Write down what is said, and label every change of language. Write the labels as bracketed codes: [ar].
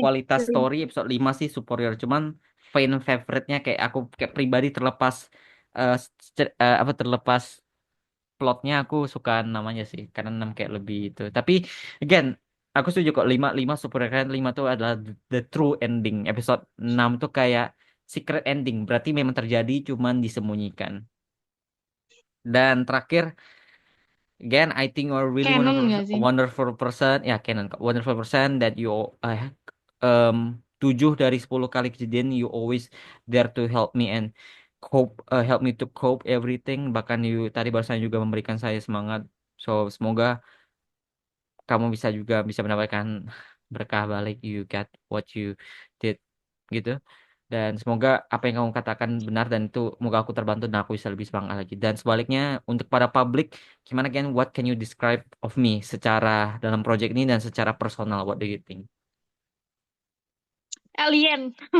[id] kualitas story episode 5 sih superior. Cuman fan favorite-nya kayak aku kayak pribadi terlepas apa terlepas plotnya aku suka namanya sih karena 6 kayak lebih itu. Tapi again aku setuju kok 5 superior karena 5 tuh adalah [en] the true ending. [id] Episode 6 tuh kayak secret ending. Berarti memang terjadi cuman disembunyikan. [en] Dan terakhir again, I think you're really Canon wonderful, [id] gak sih? [en] wonderful person. [id] Ya, Canon, kok. [en] Wonderful person that you um 7 [id] dari 10 kali kejadian [en] you always there to help me and help me to cope everything. [id] Bahkan you tadi barusan juga memberikan saya semangat. So semoga kamu bisa juga bisa mendapatkan berkah balik. [en] You got what you did gitu. [id] Dan semoga apa yang kamu katakan benar dan itu semoga aku terbantu dan aku bisa lebih semangat lagi. Dan sebaliknya untuk para publik, gimana kan [en] what can you describe of me [id] secara dalam project ini dan secara personal, [en] what do you think? Alien.